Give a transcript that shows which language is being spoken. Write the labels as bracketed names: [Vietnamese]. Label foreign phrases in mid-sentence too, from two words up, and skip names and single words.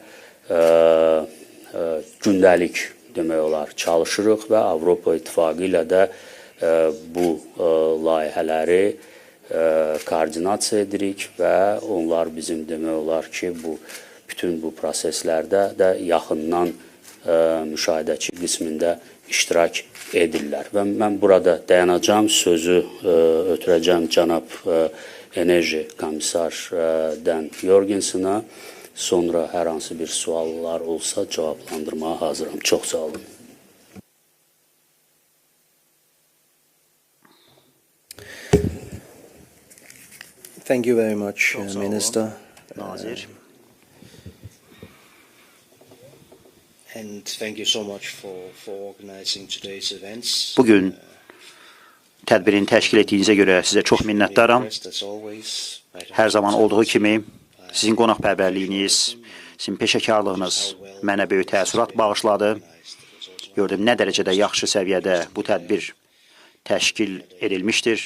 [Azerbaijani] gündəlik demək olar çalışırıq və Avropa İttifaqı ilə də bu layihələri koordinasiya edirik və onlar bizim demək olar ki, bütün bu proseslərdə də yaxından müşahidəçi qismində iştirak edirlər. Və mən burada dayanacağım, sözü ötürəcəm cənab enerji komissar Dan Jorgensena. Sonra hər hansı bir suallar olsa cavablandırmağa hazıram. Çox sağ olun. [English] Thank you very much, Minister. [Azerbaijani] Nazir. [English] And thank you so much for organizing today's events. [Azerbaijani] Bugün tədbirin təşkil etdiyinizə görə sizə çox minnətdaram. Hər zaman olduğu kimi sizin qonaqpərvərliyiniz, sizin peşəkarlığınız mənə böyük təəssürat bağışladı. Gördüm nə dərəcədə yaxşı səviyyədə bu tədbir təşkil edilmişdir.